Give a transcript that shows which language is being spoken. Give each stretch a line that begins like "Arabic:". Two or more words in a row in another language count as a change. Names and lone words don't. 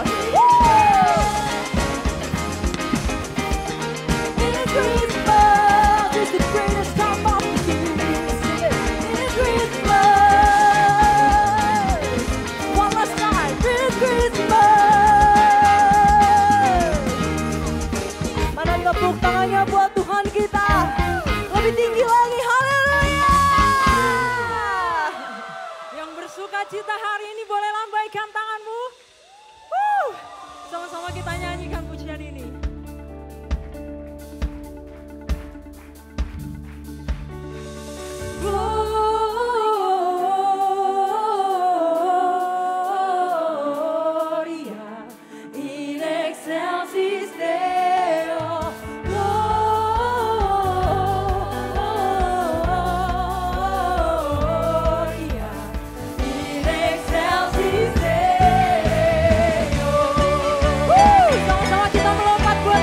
English: Woo! It's Christmas. It's the greatest time of the year. Sing it. It's Christmas. One last time. It's Christmas.
Indonesian: Mana tepuk tangannya buat Tuhan kita. Lebih tinggi lagi. Haleluya. Yang bersuka cita hari ini boleh lambaikan tanganmu. Sama-sama kita nyanyikan pujian ini.
Latin: Gloria in excelsis Deo. Gloria in excelsis Deo.
Indonesian: Sama-sama kita melompat